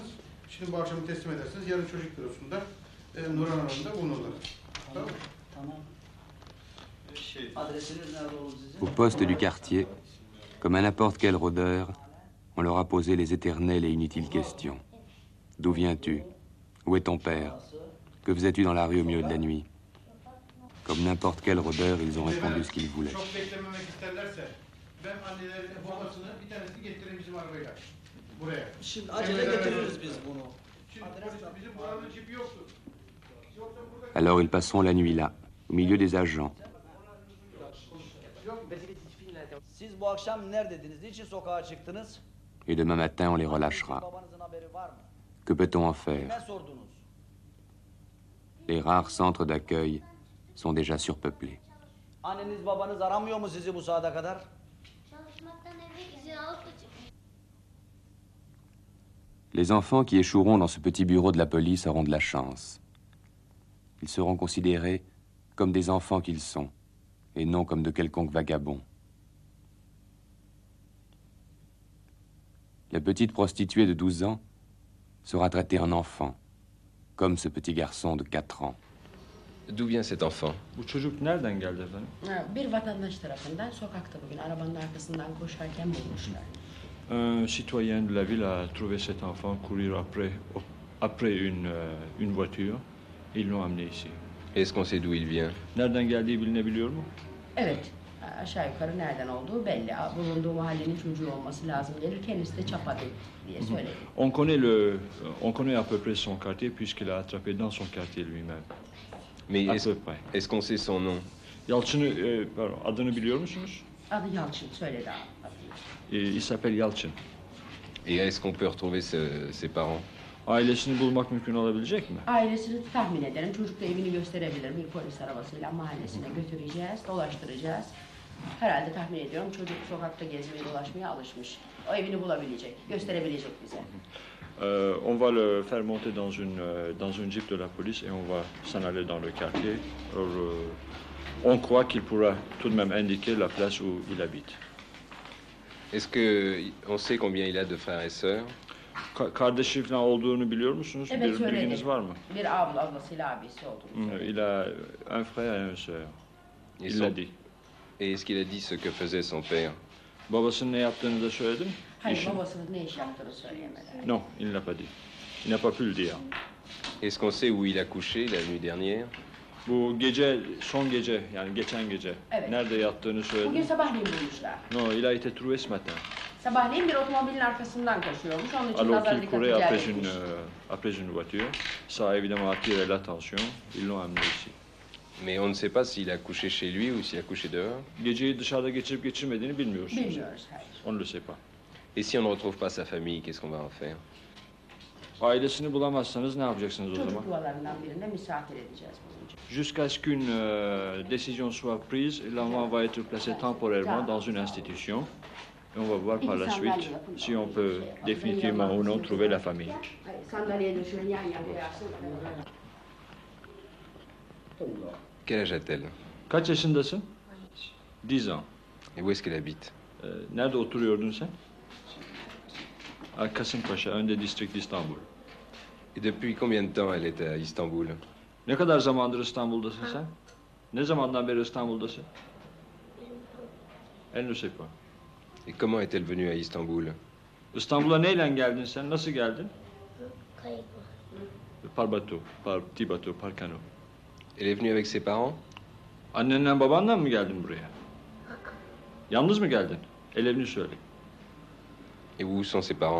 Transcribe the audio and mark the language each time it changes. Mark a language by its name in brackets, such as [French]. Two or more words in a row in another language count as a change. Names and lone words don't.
[Turkish] Şimdi bu akşam teslim edersiniz. Yarın çocuk bürosunda Nurhan Hanım'da bulunurlar. Tamam mı? Tamam. Adresiniz nerede olur sizin? [French] Au poste du quartier, comme à n'importe quel rôdeur, on leur a posé les éternelles et inutiles questions. D'où viens-tu? Où est ton père? Que faisais-tu dans la rue au milieu de la nuit? Comme n'importe quel rôdeur, ils ont répondu ce qu'ils voulaient. [Turkish] Çok beklememek isterlerse ben annelerin babasını bir tanesini getireyim bizim arabayla. Buraya. Şimdi acele getiririz biz bunu. Şimdi bizim buranın cipi yoktu. Yoksa burada... [French] Alors ils passeront la nuit là, au milieu des agents. [Turkish] Siz bu akşam neredediniz? Niçin sokağa çıktınız? [French] Et demain matin, on les relâchera. [Turkish] Babanızın haberi var mı? [French] Que peut-on en faire? [Turkish] Kime sordunuz? [French] Les rares centres d'accueil sont déjà surpeuplés. [Turkish] Anneniz babanız aramıyor mu sizi bu saate kadar? Çalışmaktan eve izin alıp da çıkmış. [French] Les enfants qui échoueront dans ce petit bureau de la police auront de la chance. Ils seront considérés comme des enfants qu'ils sont, et non comme de quelconques vagabonds. La petite prostituée de 12 ans sera traitée en enfant, comme ce petit garçon de 4 ans. D'où vient cet enfant? [Turkish] Bu çocuk nereden geldi efendim? Bir vatandaş tarafından sokakta bugün arabanın arkasından koşarken bulmuşlar. [French] Un citoyen de la ville a trouvé cet enfant courir après une voiture. Ils l'ont amené ici. Est-ce qu'on sait d'où il vient? [Turkish] Nereden geldiği bilinebiliyor mu? Evet, Aşağı yukarı nereden olduğu belli. Bulunduğu mahallenin çocuğu olması lazım gelir. Kendisi de Çapa diye söyledi. [French] On connaît à peu près son quartier puisqu'il a attrapé dans son quartier lui-même. Mais À est-ce peu près. est-ce qu'on sait son nom? [Turkish] Yalçın'ı, pardon, adını biliyor musunuz? Adı Yalçın söyledi abi. [French] Il s'appelle Yalçın. Et est-ce qu'on peut retrouver ses parents? [Turkish] Ailesini bulmak mümkün olabilecek mi? Ailesini tahmin ederim. Çocuk da evini gösterebilir. Bir polis arabasıyla mahallesine götüreceğiz, dolaştıracağız. Herhalde tahmin ediyorum çocuk sokakta gezmeye dolaşmaya alışmış. O evini bulabilecek, gösterebilecek bize. [French] On va le faire monter dans une jeep de la police et on va s'en aller dans le quartier. Alors, on croit qu'il pourra tout de même indiquer la place où il habite. Est-ce qu'on sait combien il a de frères et sœurs? [Turkish] Kardeşi falan olduğunu biliyor musunuz? Evet, Bir söyledi. bilginiz var mı? Bir ablasıyla abisi olduğunu söyledi. [French] Il a un frère et une sœur. Et Il l'a dit. Et est-ce qu'il a dit ce que faisait son père? [Turkish] Babasının ne yaptığını da söyledi mi? Hayır, İşin. babasının ne iş yaptığını söyleyemedi. [French] Non, il ne l'a pas dit. Il n'a pas pu le dire. Est-ce qu'on sait où il a couché la nuit dernière? [Turkish] Bu gece, son gece, yani geçen gece Evet. nerede yattığını söyledi Bugün mi? sabahleyin bulmuşlar. [French] Non, il a été trouvé ce matin. [Turkish] Sabahleyin bir otomobilin arkasından koşuyormuş. Onun için [French] Alors [Turkish] nazar [French] qu'il [Turkish] dikkati [French] courait [Turkish] celp etmiş. [French] après une voiture. Ça a évidemment attiré l'attention. Ils l'ont amené ici. Mais on ne sait pas s'il a couché chez lui ou s'il a couché dehors. [Turkish] Geceyi dışarıda geçirip geçirmediğini bilmiyorsunuz. Bilmiyoruz, hayır. [French] On ne le sait pas. Et si on ne retrouve pas sa famille, qu'est-ce qu'on va en faire? [Turkish] Ailesini bulamazsanız ne yapacaksınız o zaman? Çocuk yuvalarından birinde misafir edeceğiz bulunca. [French] Jusqu'à ce qu'une décision soit prise, l'enfant va être placé temporairement dans une institution. Et on va voir par la suite si on peut définitivement ou non trouver la famille. [Turkish] Hayır, sandalyeye döşeyin yan yana koyarsın. [French] Quel âge a-t-elle? [Turkish] Kaç yaşındasın? 10 ans. [French] Et où est-ce qu'elle habite? [Turkish] Nerede oturuyordun sen? [French] À Kasımpaşa, un des districts d'Istanbul. Et depuis combien de temps elle est à Istanbul? [Turkish] Ne kadar zamandır İstanbul'dasın sen? Ne zamandan beri İstanbul'dasın? [French] Elle ne sait pas. Et comment est-elle venue à Istanbul? [Turkish] İstanbul'a neyle geldin sen? Nasıl geldin? Kayıp. [French] Par bateau, par petit bateau, par canot. Elle est venue avec ses parents? [Turkish] Annenle babanla mı geldin buraya? Yalnız mı geldin? Ellerini söyle. [French] Et où sont ses parents?